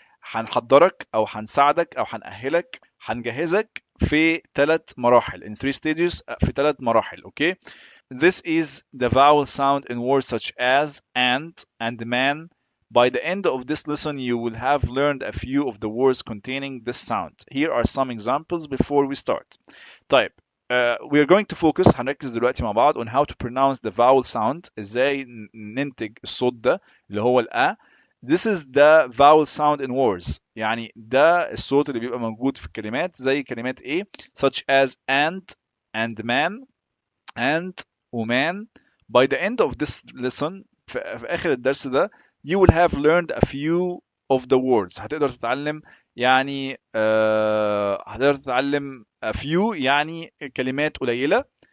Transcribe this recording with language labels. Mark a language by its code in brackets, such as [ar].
[ar] هنحضرك أو هنساعدك أو هنأهلك، هنجهزك في 3 مراحل. [en] in 3 stages، [ar] في 3 مراحل. اوكي. [en] This is the vowel sound in words such as and man. By the end of this lesson you will have learned a few of the words containing this sound. Here are some examples before we start. طيب we are going to focus، [ar] هنركز دلوقتي مع بعض [en] on how to pronounce the vowel sound، [ar] ازاي ننتج الصوت ده اللي هو الأ. [en] This is the vowel sound in words، [ar] يعني ده الصوت اللي بيبقى موجود في الكلمات، زي كلمات ايه [en] such as and man and وman. By the end of this lesson، [ar] في آخر الدرس ده [en] you will have learned a few of the words. [ar] هتقدر تتعلم يعني هتقدر تتعلم a few يعني كلمات قليلة.